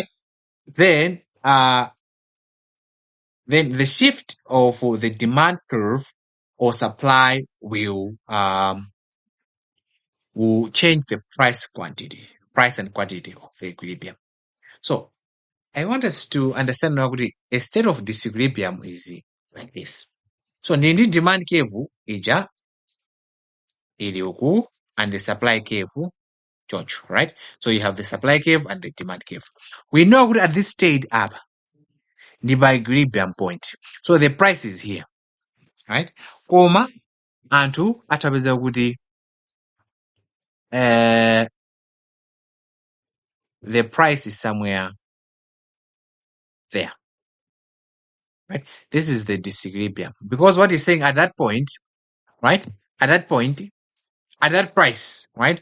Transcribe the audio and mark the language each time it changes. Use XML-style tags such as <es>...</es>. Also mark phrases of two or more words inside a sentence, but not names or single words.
<en>Then the shift of the demand curve or supply will change the price and quantity of the equilibrium. So I want us to understand now a state of disequilibrium is like this. So ndindi demand curve</en> <ny>ija ili uku</ny> <en>and the supply curve choncho, right? So you have the supply curve and the demand curve. We know at this stage up the equilibrium point. So the price is here, right?</en> <ny>Koma anthu atapeza kuti</ny> <en>the price is somewhere there, right? This is the disequilibrium, because what he's saying at that point, right? At that price, right?</en>